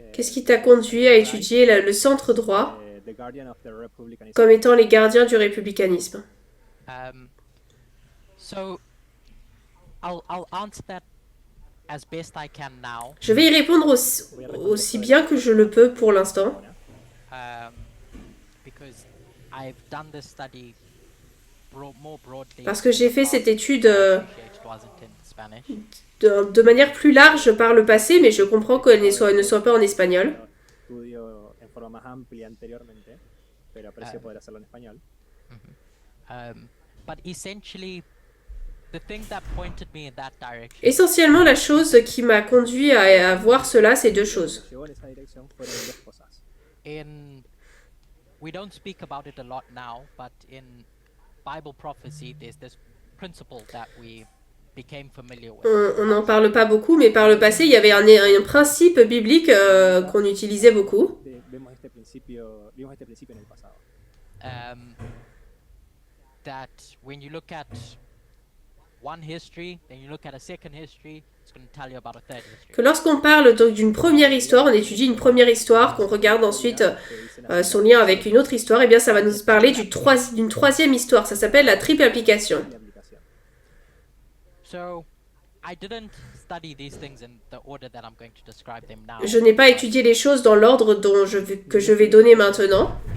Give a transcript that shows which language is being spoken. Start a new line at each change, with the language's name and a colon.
French: Qu'est-ce qui t'a conduit à étudier le centre droit
English: the guardian of the republicanism?
French: comme étant les gardiens du républicanisme?
English: So I'll answer that as best I can now,
French: Je vais y répondre aussi bien que je le peux pour l'instant,
English: because I've done this study more broadly.
French: parce que j'ai fait cette étude
English: Appreciate it wasn't in Spanish.
French: de manière plus large par le passé, mais je comprends qu'elle ne soit pas en espagnol.
Spanish: Estudio en forma más amplia anteriormente, pero aprecio poder hacerlo en español.
English: But essentially, the thing that pointed me in that direction
French: Essentiellement, la chose qui m'a conduit à voir cela, c'est deux choses.
Spanish: Llevó en esa dirección fueron dos cosas.
English: we don't speak about it a lot now, but in Bible prophecy, there's this principle that we became familiar with.
French: On n'en parle pas beaucoup, mais par le passé, il y avait un principe biblique qu'on utilisait beaucoup.
Spanish: Vimos este principio en el pasado.
English: That when you look at one history, then you look at a second history, it's going to tell you about a third history.
French: Que lorsqu'on parle donc d'une première histoire, on étudie une première histoire, qu'on regarde ensuite son lien avec une autre histoire, et bien ça va nous parler d'une troisième histoire. Ça s'appelle la triple application.
English: So, I didn't study these things in the order that I'm going to describe them now.
French: Je n'ai pas étudié les choses dans l'ordre que je vais donner maintenant.